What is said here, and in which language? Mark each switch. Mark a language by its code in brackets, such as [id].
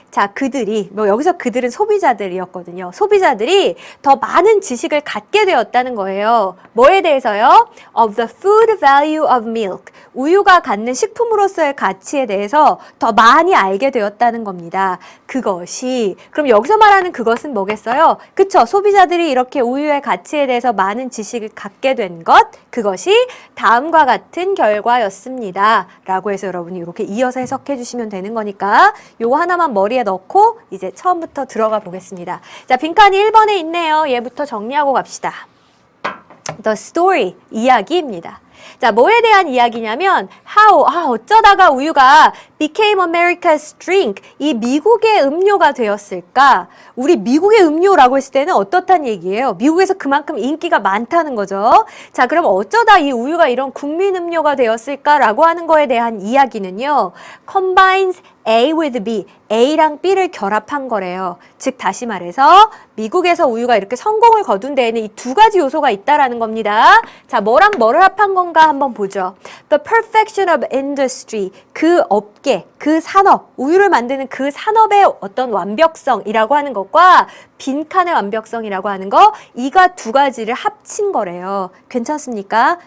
[ko] 자, 그들이 여기서 그들은 소비자들이었거든요. 소비자들이 더 많은 지식을 갖게 되었다는 거예요. 뭐에 대해서요? [en] Of the food value of milk. [ko] 우유가 갖는 식품으로서의 가치에 대해서 더 많이 알게 되었다는 겁니다. 그것이 그럼 여기서 말하는 그것은 뭐겠어요? 그쵸? 소비자들이 이렇게 우유의 가치에 대해서 많은 지식을 갖게 된 것, 그것이 다음과 같은 결과였습니다. 라고 해서 여러분이 이렇게 이어서 해석해 주시면 되는 거니까 요거 하나만 머리에 넣고 이제 처음부터 들어가 보겠습니다. 자, 빈칸이 1번에 있네요. 얘부터 정리하고 갑시다. [en] The story, [ko] 이야기입니다. 자, 뭐에 대한 이야기냐면 어쩌다가 우유가 [en] became America's drink, [ko] 이 미국의 음료가 되었을까? 우리 미국의 음료라고 했을 때는 어떻다는 얘기예요? 미국에서 그만큼 인기가 많다는 거죠. 자, 그럼 어쩌다 이 우유가 이런 국민 음료가 되었을까라고 하는 거에 대한 이야기는요. [en] combines A with B, [ko] A랑 B를 결합한 거래요. 즉 다시 말해서 미국에서 우유가 이렇게 성공을 거둔 데에는 이 두 가지 요소가 있다라는 겁니다. 자, 뭐랑 뭐를 합한 건가 한번 보죠. [en] The perfection of industry, [ko] 그 업계, 그 산업, 우유를 만드는 그 산업의 어떤 완벽성이라고 하는 것과 빈칸의 완벽성이라고 하는 거, 이가 두 가지를 합친 거래요. 괜찮습니까?